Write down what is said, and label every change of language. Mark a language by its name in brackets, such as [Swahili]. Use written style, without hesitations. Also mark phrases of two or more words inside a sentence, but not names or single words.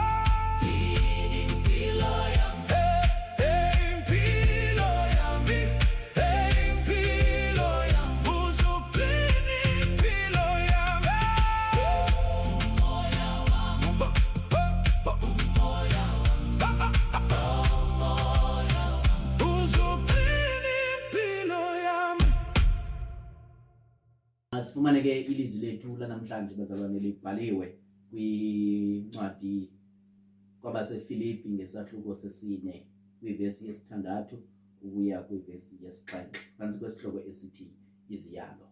[Xhosa] Gcina impilo yami, impilo yami, impilo yami, uzugcina impilo yami. Umoya wami, umoya wami, uzugcina impilo yami. Sifumane ke ilizwi lethu lanamhlanje bazalwane libhaliwe kwincwadi kwabaseFilipi ngesahluko sesine kwivesi yesithandathu ukuya kwivesi yesixhenxe phantsi kwesihloko esithi iziyalo.